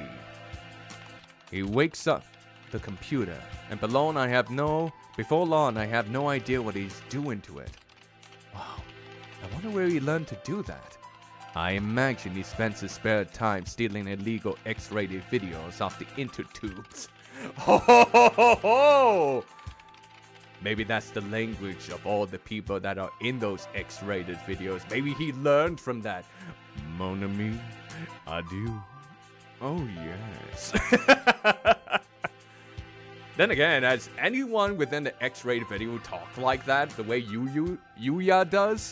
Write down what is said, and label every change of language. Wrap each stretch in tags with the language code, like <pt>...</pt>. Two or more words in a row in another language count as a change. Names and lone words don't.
<en>He wakes up the computer, and before long I have no idea what he's doing to it. Wow, I wonder where he learned to do that. I imagine he spends his spare time stealing illegal X-rated videos off the intertubes. Ho ho ho ho ho! Maybe that's the language of all the people that are in those X-rated videos. Maybe he learned from that.</en> <fr>Mon ami, adieu.</fr> <en>Oh, yes. Then again, has anyone within the X-rated video talked like that, the way Yuya does?</en>